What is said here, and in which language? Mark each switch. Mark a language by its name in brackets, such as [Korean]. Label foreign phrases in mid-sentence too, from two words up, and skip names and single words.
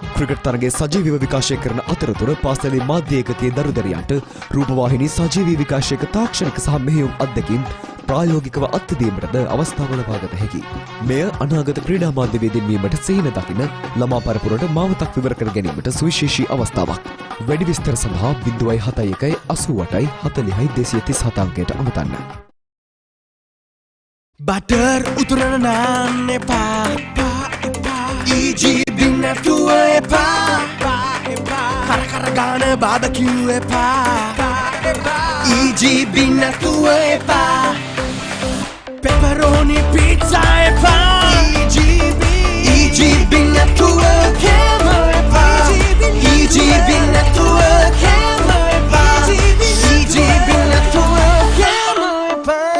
[Sinhala] ක්‍රිකට් තරගය සජීවීව විකාශය කරන අතරතුර පාසලේ මාධ්‍ය ඒකකයේ දරුදරියන්ට රූපවාහිනී සජීවී විකාශයක තාක්ෂණික සහ මෙහෙයුම් අත්දැකීම් ප්‍රායෝගිකව අත්විඳීමටද අවස්ථාව ලබාගත හැකියි. මෙය අනාගත ක්‍රීඩා මාධ්‍යවේදීන් වීමට සිහින දකින ළමා පරපුරට මාවතක් විවර කර ගැනීමට සුවිශේෂී අවස්ථාවක්. වැඩි විස්තර සඳහා 071 88 40 237 අංකයට අමතන්න. බටර් උතුරන නාන් එපා EGB නැතුව එපා කර කර ගාන බාබකියු එපා EGB නැතුව එපා [English] pepperoni pizza [Sinhala] එපා EGB නැතුව කෑම එපා EGB නැතුව කෑම එපා EGB නැතුව කෑම එපා